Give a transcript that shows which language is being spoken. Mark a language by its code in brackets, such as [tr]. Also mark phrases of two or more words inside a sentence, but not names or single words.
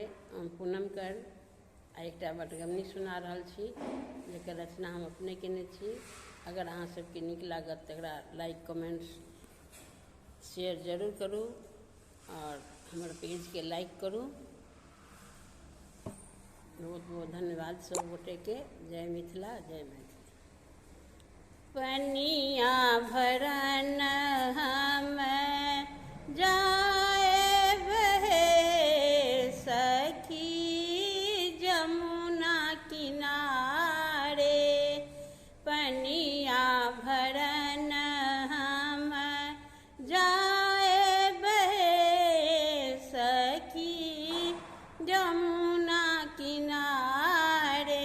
[mai] हम पूनम कर एकटा बटगमनी सुना रहल छी जेकर रचना हम अपने केने छी। अगर अहाँ सबके नीक लागत तकरा [en] like comments share [mai] जरूर करू और हमर पेज के लाइक करू। बहुत बहुत धन्यवाद सब गोटे के। जय मिथिला, जय मैथिली। पनिया भरन हम जाएब हे सखी जमुना किनारे। पनिया भरन हम जाएब हे सखी जमुना किनारे।